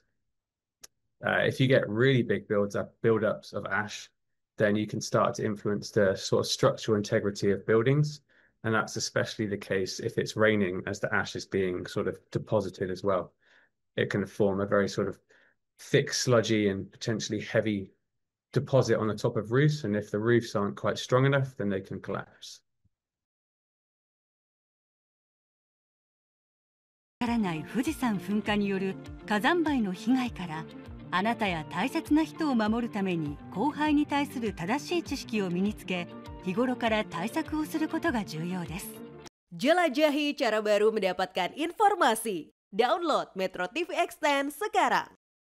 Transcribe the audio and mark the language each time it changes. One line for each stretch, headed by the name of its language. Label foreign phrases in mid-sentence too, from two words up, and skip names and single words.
English: If you get really big buildups of ash, then you can start to influence the sort of structural integrity of buildings. And that's especially the case if it's raining as the ash is being sort of deposited as well. It can form a very sort of thick, sludgy, and potentially heavy deposit on the top of roofs, and if the roofs aren't quite strong enough, then they can collapse.
Japanese: わからない富士山噴火による火山灰の被害から、あなたや大切な人を守るために降灰に対する正しい知識を身につけ、日頃から対策をすることが重要です。
Indonesian: Jelajahi cara baru mendapatkan informasi. Download MetroTV Extend sekarang.